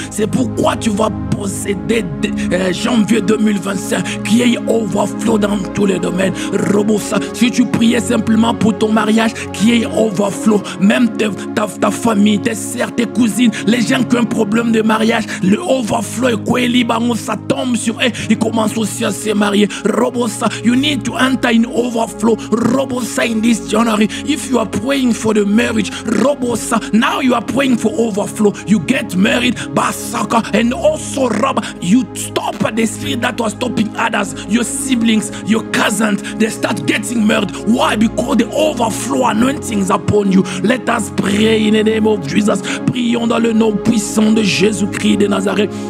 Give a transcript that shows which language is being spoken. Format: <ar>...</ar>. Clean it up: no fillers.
<fr>C'est pourquoi tu vas posséder janvier 2025, qui est overflow dans tous les domaines. Robo, ça, si tu priais simplement pour ton mariage, qui est overflow, même ta famille, tes sœurs, tes cousines, les gens qui ont un problème de mariage, le overflow et quoi, ça tombe sur eux, ils commencent aussi à se marier.</fr> <en>Robosa, you need to enter in overflow. Robosa, in this January, if you are praying for the marriage, Robosa, now you are praying for overflow. You get married, Basaka, and also Rob, you stop the spirit that was stopping others, your siblings, your cousins, they start getting married. Why? Because the overflow anointings upon you. Let us pray in the name of Jesus.</en> <fr>Prions dans le nom puissant de Jésus-Christ de Nazareth.</fr>